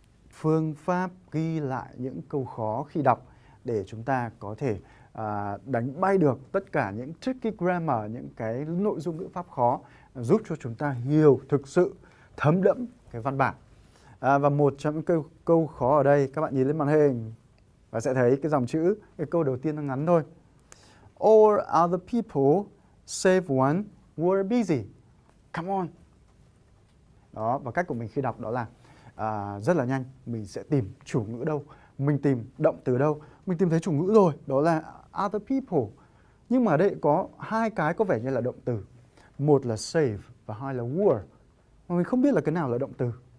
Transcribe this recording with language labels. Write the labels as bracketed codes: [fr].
[vi] Phương pháp ghi lại những câu khó khi đọc để chúng ta có thể đánh bay được tất cả những tricky grammar, những cái nội dung ngữ pháp khó, giúp cho chúng ta hiểu thực sự thấm đẫm cái văn bản. Và một trong những câu khó ở đây, các bạn nhìn lên màn hình và sẽ thấy cái dòng chữ, cái câu đầu tiên nó ngắn thôi. [en] All other people save one were busy. Come on. [vi] Đó, và cách của mình khi đọc đó là rất là nhanh. Mình sẽ tìm chủ ngữ đâu, mình tìm động từ đâu. Mình tìm thấy chủ ngữ rồi, đó là [en] other people. [vi] Nhưng mà ở đây có hai cái có vẻ như là động từ. Một là save và hai là were. Mà mình không biết là cái nào là động từ.